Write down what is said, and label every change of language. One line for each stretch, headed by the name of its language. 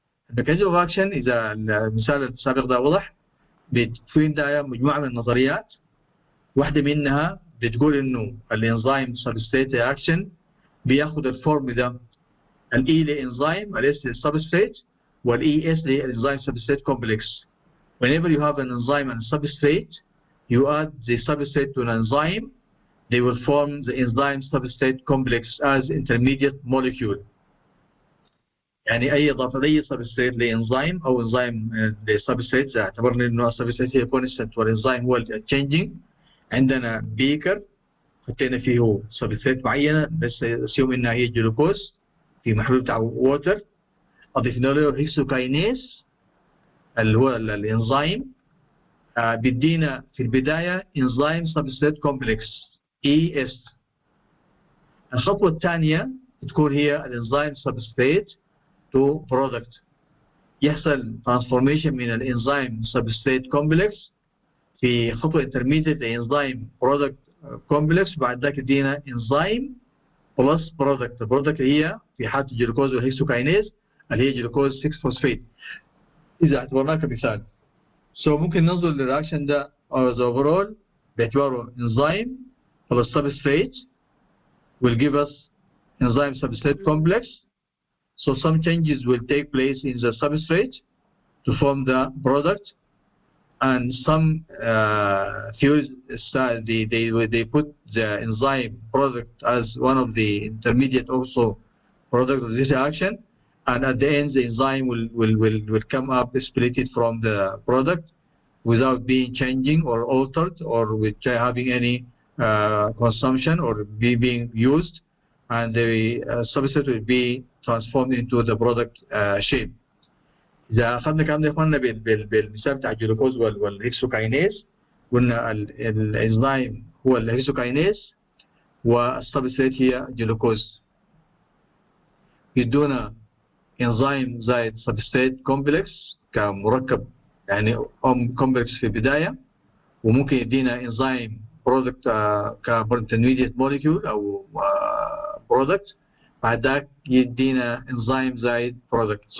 Arabic: الميكانيزم اوف اكشن اذا المثال السابق ده وضح، في عندنا مجموعه من النظريات، واحده منها بتقول انه الانزيم سبستريت اكشن بياخد الفورم ده الاي لانزيم الاس للسبستريت والاي اس للانزيم سبستريت كومبلكس.
English: Whenever you have an enzyme and substrate, you add the substrate to an enzyme, they will form the enzyme substrate complex as intermediate molecule.
Arabic: يعني أي إضافة أي substrate لإنزيم أو إنزيم لسبستريت اعتبرنا إنه السبستريت هي constant والإنزيم هو changing. عندنا بيكر حطينا فيه سبستريت معينة بس assume إنها هي جلوكوز في محلول بتاع ووتر، أضفنا له هيكسوكاينيز اللي هو الإنزيم بيدينا في البداية انزيم سبستريت كومبلكس ES. الخطوة الثانية تكون هي الانزيم سبستريت تو برودكت، يحصل ترانسفورميشن من الانزيم سبستريت كومبلكس في خطوة انترميديت لانزيم برودكت كومبلكس، بعد ذاك يدينا انزيم بلس برودكت. البرودكت هي في حالة الجلوكوز والهيكسوكاينيز اللي هي جلوكوز 6 فوسفيت إذا اعتبرناه كمثال. ممكن ننظر للرياكشن ده as overall باعتباره enzyme plus substrate will give us enzyme substrate complex.
English: So some changes will take place in the substrate to form the product, and some theories they put the enzyme product as one of the intermediate also product of this reaction, and at the end the enzyme will come up splitted from the product without being changing or altered or with having any consumption or being used, and the substrate will be transformed into the product shape.
Arabic: إذا أخذنا كلام ده يا إخواننا بالمثال بتاع الجلوكوز والهيكسوكاينيز، قلنا الإنزيم هو الهيكسوكاينيز والسبستريت هي جلوكوز، يدونا انزيم زائد سبستريت كومبلكس كمركب يعني كومبلكس في البداية، وممكن يدينا انزيم برودكت كانترميديت موليكيول أو برودكت، بعد ذاك يدينا انزيم زائد برودكت.